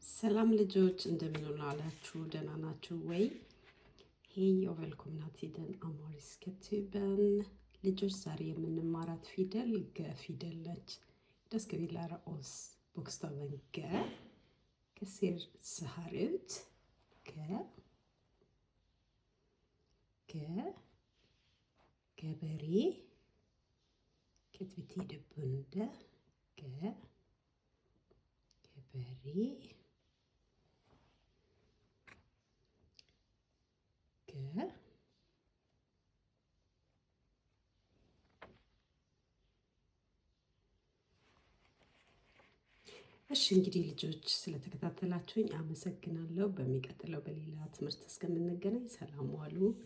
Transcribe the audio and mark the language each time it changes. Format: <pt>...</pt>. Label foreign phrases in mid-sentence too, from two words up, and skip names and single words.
<am>ሰላም ልጆች እንደምን ዋላችሁ? ደህና ናችሁ ወይ?</am> <sv>ሄይ och välkomna till den amhariska tuben.</sv> <am>ልጆች ዛሬ የምንማራት ፊደል ገ ፊደል ነች.</am> <sv>Då ska vi lära oss bokstaven G. Det ser så här ut. G. G. Geberi. Det betyder bonde. G. Geberi.</sv> <am>እሺ እንግዲህ ልጆች ስለተከታተላችሁኝ አመሰግናለሁ። በሚቀጥለው በሌላ ትምህርት እስከምንገናኝ ሰላም ዋሉ።</am>